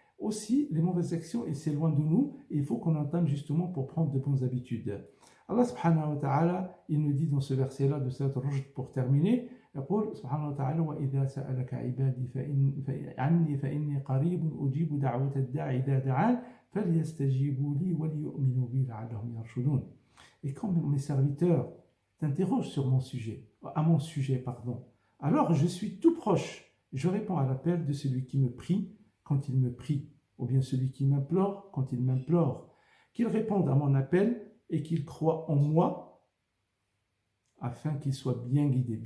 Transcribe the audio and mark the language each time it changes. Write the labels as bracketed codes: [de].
[fr] Aussi, les mauvaises actions, elles s'éloignent de nous et il faut qu'on entame justement pour prendre de bonnes habitudes. Allah [ar] subhanahu wa ta'ala, [fr] il nous dit dans ce verset-là de Surat Al-Rujd pour terminer, [ar] يقول سبحانه وتعالى وإذا سألك عبادي عني فإني قريب أجيب دعوة الداعي إذا دعان فليستجيبوا لي وليؤمنوا بي لعلهم يرشدون. [fr] Et quand mes serviteurs t'interrogent sur mon sujet, à mon sujet, pardon, alors je suis tout proche. Je réponds à l'appel de celui qui me prie quand il me prie, ou bien celui qui m'implore quand il m'implore. Qu'il réponde à mon appel et qu'il croit en moi afin qu'il soit bien guidé.